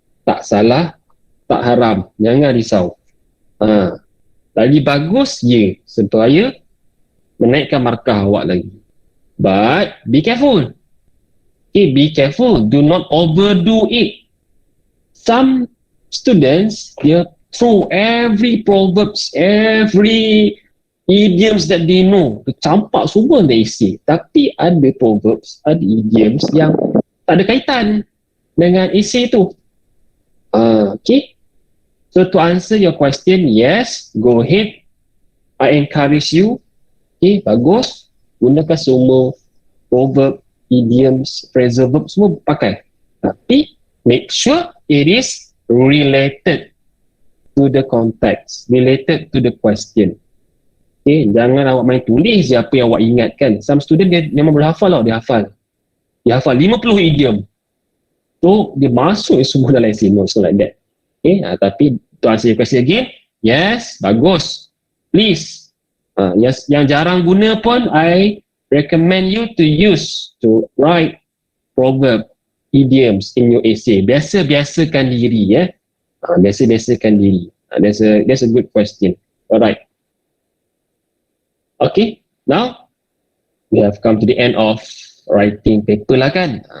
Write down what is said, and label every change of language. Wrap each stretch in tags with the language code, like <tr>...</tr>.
<ms>Tak salah, tak haram. Jangan risau. Lagi bagus, supaya menaikkan markah awak lagi.</ms> <en>But be careful. Okay, be careful. Do not overdo it. Some students, they throw every proverbs, every idioms that they know.</en> <ms>Campak semua the essay. Tapi ada proverbs, ada idioms yang tak ada kaitan dengan essay tu.</ms> <en>Okay. So to answer your question, yes, go ahead. I encourage you. Okay, bagus.</en> <ms>Gunakan semua proverb, idioms, phrasal verb semua pakai.</ms> <en>Tapi make sure it is related to the context, related to the question.</en> <ms>Okay, jangan awak main tulis je apa yang awak ingatkan.</ms> <en>Some student</en> <ms>dia memang boleh hafal tau, dia hafal 50 idiom. So dia masuk semua dalam essay</ms> <en>notes like that.</en> <ms>Okay, tapi</ms> <en>to answer your question again, yes, bagus. Please.</en> <ms>Yang jarang guna pun,</ms> <en>I recommend you to use to write proverb, idioms in your essay.</en> <ms>Biasa-biasakan diri biasa-biasakan diri.</ms> <en>That's a good question. Alright. Okay, now we have come to the end of writing paper lah kan.</en>